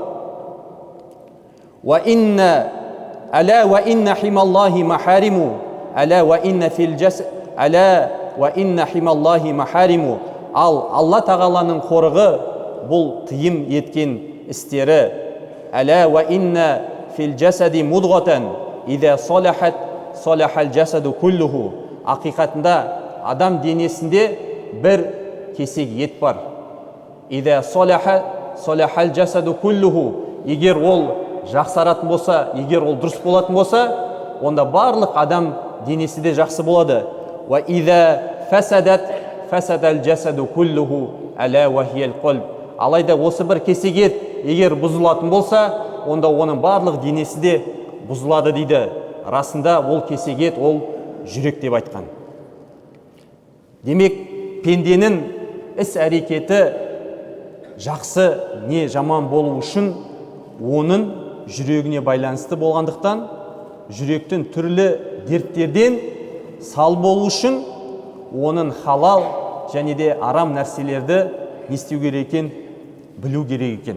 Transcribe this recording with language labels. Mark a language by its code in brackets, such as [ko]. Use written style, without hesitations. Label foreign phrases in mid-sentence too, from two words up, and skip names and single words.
[ar] ألا وإن حمى الله محارمه. ألا وإن حمى الله محارمه. [kk] Ал Алла тағаланың қорығы бұл тыйым еткен істері. [ar] ألا وإن في الجسد مضغة إذا صلحت صلح الجسد كله. [kk] Ақиқатында адам денесінде бір кесек ет бар. [ar] إذا صلح صلح الجسد كله. [kk] Егер ол жақсаратын болса, егер ол дұрыс болатын болса, онда барлық адам денесі де жақсы болады. [ar] وإذا فسدت فسد الجسد كله ألا وهي القلب. [kk] Алайда осы бір кесек ет егер бұзылатын болса, онда оның барлық денесі де бұзылады дейді. Расында ол кесек ет ол жүрек деп айтқан. Демек, пенденің іс әрекеті жақсы не жаман болу үшін оның жүрегіне байланысты болғандықтан, жүректің түрлі дерттерден сал болу үшін оның халал және де арам нәрселерді не істеу керек екен, білу керек екен.